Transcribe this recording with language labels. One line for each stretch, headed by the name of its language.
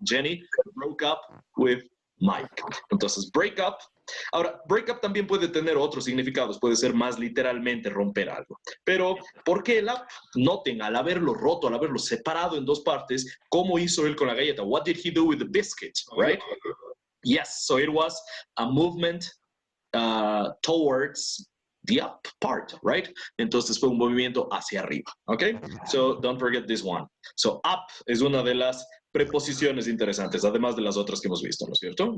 English: Jenny broke up with Mike.
Spanish: Entonces, break up. Ahora, break up también puede tener otros significados. Puede ser más literalmente romper algo. Pero, ¿por qué el up? Noten, al haberlo roto, al haberlo separado en dos partes, ¿cómo hizo él con la galleta?
English: What did he do with the biscuit, right? Yes, so it was a movement towards the up part, right?
Spanish: Entonces fue un movimiento hacia arriba, ¿ok?
English: So don't forget this one.
Spanish: So up es una de las preposiciones interesantes, además de las otras que hemos visto, ¿no es cierto?